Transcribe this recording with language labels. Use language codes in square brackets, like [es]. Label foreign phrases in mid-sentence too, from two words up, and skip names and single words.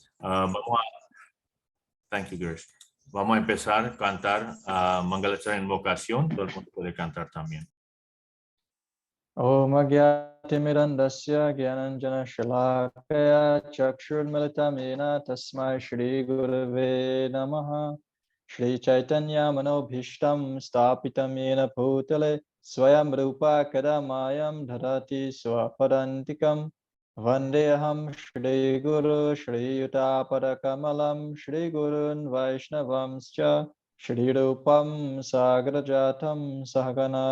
[en] Thank you, Grace. [es] Vamos a empezar a cantar Mangalacharya en invocación. Todo el mundo puede cantar también. [sa] ओम् अज्ञानतिमिरान्धस्य ज्ञानाञ्जन शलाकया चक्षुरुन्मीलितं येन तस्मै श्री गुरवे नमः श्री चैतन्य मनोऽभीष्टं स्थापितं येन भूतले स्वयं रूपः कदा मह्यं ददाति स्वपदान्तिकम् वन्देऽहं श्री गुरोः श्रीयुतपदकमलं श्री गुरून् वैष्णवांश्च श्री रूपं साग्रजातं सहगण